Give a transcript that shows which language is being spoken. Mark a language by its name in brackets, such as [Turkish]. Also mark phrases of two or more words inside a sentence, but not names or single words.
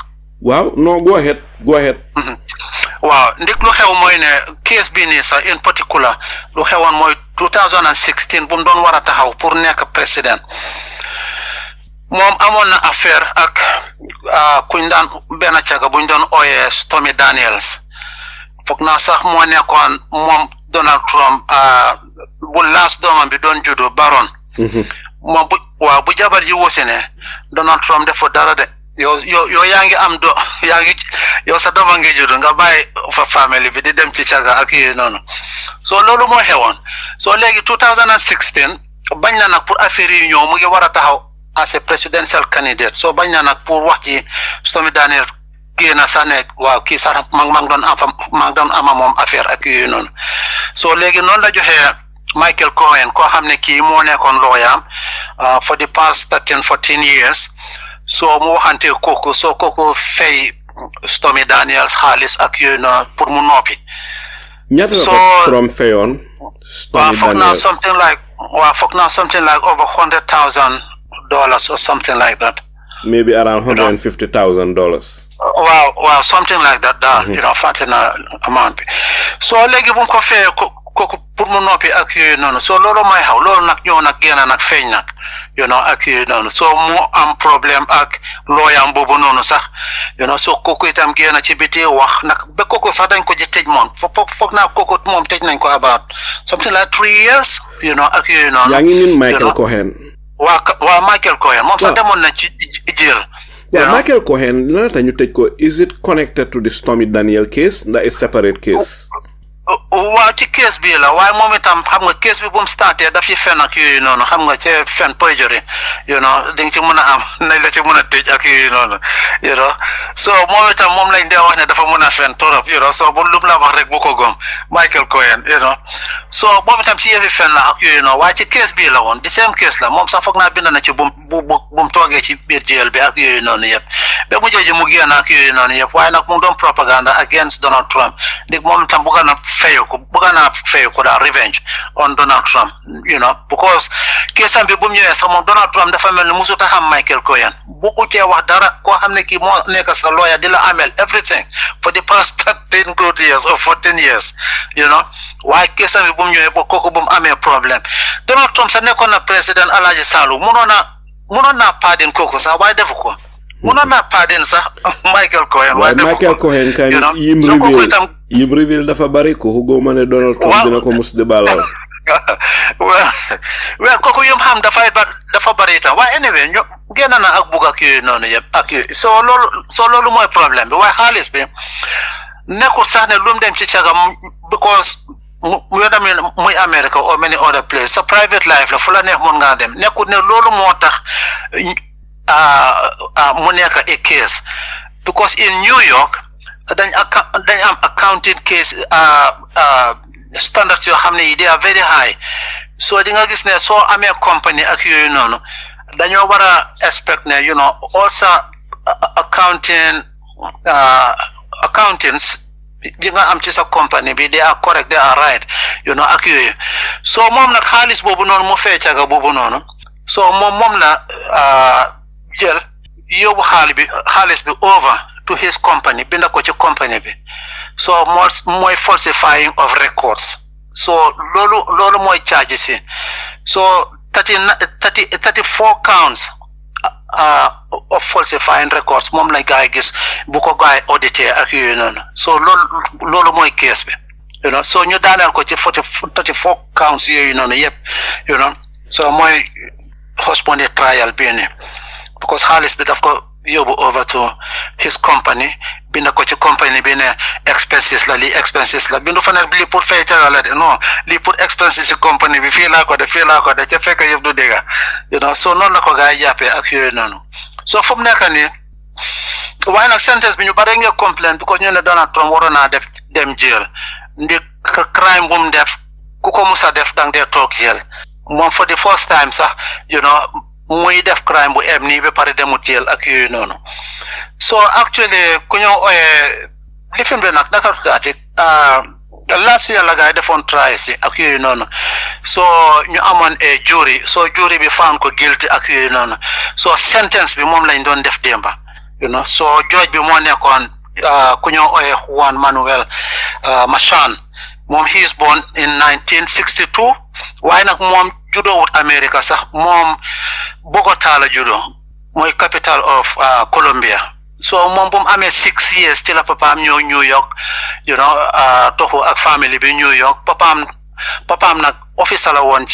[English] waaw no go ahead. [Wolof] waaw ndik lu xew mooy ne case bii nii sax [English] in particular [Wolof] lu xewoon mooy 2016 bu mu doon war a taxaw pour nekk président moom amoon na affaire ak kuñ daan benn caga buñ doon ooyee Stormy Daniels foog naa sax moo nekkoon moom Donald Trump bu laas doomam bi doon juddu Baron. moom bu jabar ji wose ne Donald Trump defo dara de yow yaa ngi am yow sa dooma ngi juddu nga bàyyi fa famille bi di dem ci caga ak yooyu noonu so loolu moo xewoon so léegi 2016 bañ na nag pour affaire yi ñëw mu ngi war a taxaw [English] as a presidential candidate [Wolof] so bañ na nag pour wax ci Stormy Daniels génn sax ne waaw kii sax maa ngi doon ama moom affaire ak yooyu noonu so léegi noonu la joxee Michael Cohen koo xam ne kii moo nekkoon looyaam [English] for the past 13-14 years [Wolof] so mu waxante kooku so kooku fay Stormy Daniels xaalis ak yooyu noonu pour mu noppi. ñaata la ko Trump fayoon Stormy Daniels foog naa [English] something like over $100,000 or something like that. Maybe around $150,000. Wow, something like that. [Wolof] Fàtte na amount bi so léegi bu mu ko fayee kooku pour mu noppi ak yooyu noonu so loolu may xaw loolu nag ñëw nag génn nag feeñ nag ak yooyu noonu so mu am problème ak looyam boobu noonu sax so kooku itam génn ci biti wax nag ba kooku sax dañ ko ji tëj moom foog naa kooku moom tëj nañ ko [English] about something like 3 years [Wolof] ak yooyu noonu. yaa ngi nin Michael Cohen. waa Michael Cohen moom sax demoon na ci jël. waaw Michael Cohen lan la ñu tëj ko [English] is it connected to the Stormy Daniels case [Wolof] ndax [English] is separate case. [Wolof] waaw ci case bi la waaye moom itam xam nga case bi bu mu starté daf ci fen ak yooyu noonu xam nga ci fen perjury di nga ci mën a am nañ la ci mën a tëj ak yooyu noonu so moom itam moom lañ dee wax ne dafa mën a fen torop so bu lu la wax rek bu ko gom Michael Cohen so moom itam ci yëfi fen la ak yooyu noonu waaye ci case bi la woon di [English] same case [Wolof] la moom sax foog naa bind na ci bu mu toogee ci biir jël bi ak yooyu noonu yëpp ba mu jooju mu génn ak yooyu noonu yëpp waaye nag mu doon [English] propaganda against Donald Trump [Wolof] ndig moom itam bëgg na fayu ko daal [English] revenge on Donald Trump because [Wolof] keesam bi bu mu ñëwee sax moom Donald Trump dafa mel ni musuta xam Michael Cohen bu utee wax dara koo xam ne kii moo nekk sa lawyer di la amel everything [English] for the past 13 good years or 14 years [Wolof] waaye keesam bi bu mu ñëwee kooku bu mu amee problème Donald Trump sax nekkoon na président Alhaji Salou mënoon naa pardon kooku sax waaye defu ko mënoon naa pardon sax Michael Cohen waaye defu ko Michael Cohen kan yim reveal dafa bari ko góoma ne Donald Trump dina ko mus di balal waaw kooku yum xam dafa bari itam waaye anyway ñu génn na ak bugg ak yooyu noonu yëpp ak yooyu so loolu mooy problème bi waaye xaalis bi nekkul sax ne lu mu dem ci cagam [English] because whether [Wolof] muy [English] America or many other places [Wolof] sa [English] private life [Wolof] la fu la neex mun ngaa dem nekkul ne loolu moo tax mu nekk [English] a case because in New York [Wolof] dañ am [English] accounting case standards [Wolof] yoo xam ne yi [English] they are very high [Wolof] so di nga gis ne soo amee company ak yooyu noonu dañoo war a expect ne also accountants bi nga am ci sa company bi [English] they are correct they are right [Wolof] ak yooyu so moom nag xaalis boobu noonu mu fay caga boobu noonu so moom la jël yóbbu xaalis bi [English] over to his company [Wolof] binda ko ci company bi so mooy [English] falsifying of records [Wolof] so loolu mooy charges yi so [English] 34 counts of falsifying records [Wolof] moom la gaay gis bu ko gaay audité ak yooyu noonu so loolu mooy case bi so ñu daaneel ko ci [English] 34 counts [Wolof] yooyu noonu yëpp so mooy [English] postponed trial [Wolof] bi ni because xaalis bi daf ko yóbbu [English] over to his company [Wolof] binda ko ci company bi ne expenses la bindu fa ne lii pour fay caga la de non lii pour expenses ci company bi fii laa ko de ca fekk yëpp du dégga so noonu la ko gaa yi jàppee ak yooyu noonu so fu mu nekk nii waaye nag sentence bi ñu bare nga complain because ñu ne Donald Trump waroon naa dem jail ndi crime bu mu def ku ko musa def dang dee toog jail moom [English] for the first time [Wolof] sax muy def crime bu em nii ba pare demu jail ak yooyu noonu so actually ku ñoo ooyee lifin be nak naka tuddaati [English] last year [Wolof] la gaay defoon try si ak yooyu noonu so ñu amoon a jury so jury bi found ko guilty ak yooyu noonu so sentence bi moom lañ doon def démba so judge bi moo nekkoon ku ñoo ooye Juan Manuel Machan moom [English] he is born in 1962 [Wolof] waaye nag moom judoowut America sax moom Bogota la judo mooy [English] capital of Colombia [Wolof] so moom bu mu amee 6 years ci la papaam ñëw New York toxu ak family bi New York papaam nag officer la woon